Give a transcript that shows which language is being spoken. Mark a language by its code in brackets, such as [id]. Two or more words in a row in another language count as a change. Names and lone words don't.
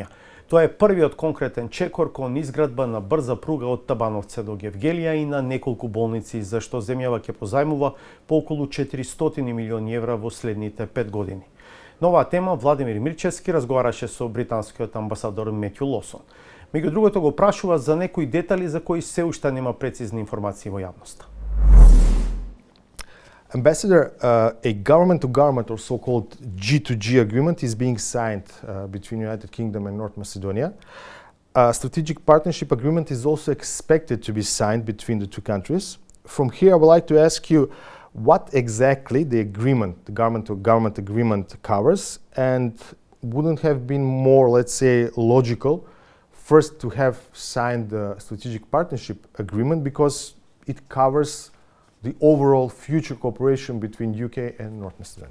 [mk] Тоа е првиот конкретен чекор кон изградба на брза пруга од Табановце до Гевгелија и на неколку болници, за што земјава ќе позајмува по околу 400 милиони евра во следните 5 години. На оваа тема Владимир Мирчевски разговараше со британскиот амбасадор Метју Лосон. Меѓу другото го прашува за некои детали за кои се уште нема прецизни информации во јавноста. [en] Ambassador, a government-to-government or so-called G2G agreement is being signed between United Kingdom and North Macedonia. A strategic partnership agreement is also expected to be signed between the two countries. From here, I would like to ask you what exactly the agreement, the government-to-government agreement covers, and wouldn't have been more, let's say, logical first to have signed the strategic partnership agreement because it covers the overall future cooperation between UK and North Macedonia.